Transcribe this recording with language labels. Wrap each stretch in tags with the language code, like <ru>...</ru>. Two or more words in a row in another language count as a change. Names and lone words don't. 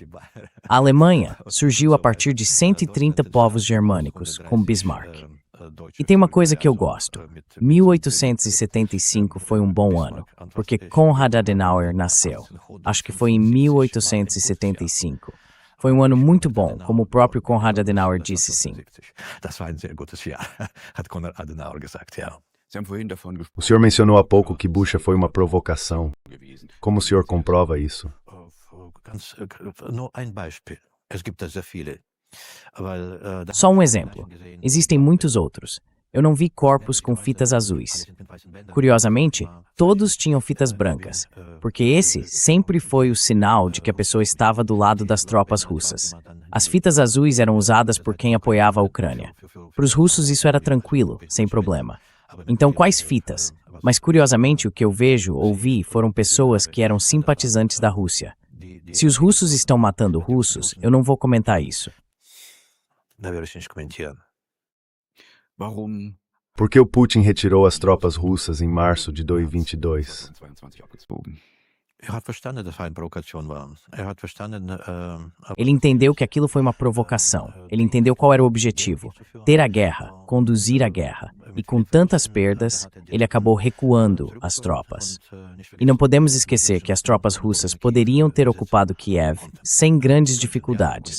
<pt>A Alemanha surgiu a partir de 130 povos germânicos, com Bismarck. E tem uma coisa que eu gosto. 1875 foi um bom ano, porque Konrad Adenauer nasceu. Acho que foi em 1875. Foi um ano muito bom, como o próprio Konrad Adenauer disse sim.</pt> <de>Das war ein sehr gutes Jahr, hat Konrad Adenauer gesagt, ja.</de> <pt>O senhor mencionou há pouco que Bucha foi uma provocação. Como o senhor comprova isso?</pt> <de>Nur ein Beispiel. Es gibt da sehr viele.</de> <pt>Só um exemplo. Existem muitos outros. Eu não vi corpos com fitas azuis. Curiosamente, todos tinham fitas brancas, porque esse sempre foi o sinal de que a pessoa estava do lado das tropas russas. As fitas azuis eram usadas por quem apoiava a Ucrânia. Para os russos isso era tranquilo, sem problema. Então quais fitas? Mas curiosamente o que eu vejo ou vi foram pessoas que eram simpatizantes da Rússia. Se os russos estão matando russos, eu não vou comentar isso.</pt> <de>Da werde ich nicht kommentieren.</de> <pt>Por que o Putin retirou as tropas russas em março de 2022?</pt> <de>Hat verstanden, dass es eine Provokation war. Hat verstanden,</de> <pt>Ele entendeu que aquilo foi uma provocação. Ele entendeu qual era o objetivo. Ter a guerra, conduzir a guerra. E com tantas perdas, ele acabou recuando as tropas. E não podemos esquecer que as tropas russas poderiam ter ocupado Kiev sem grandes dificuldades.</pt>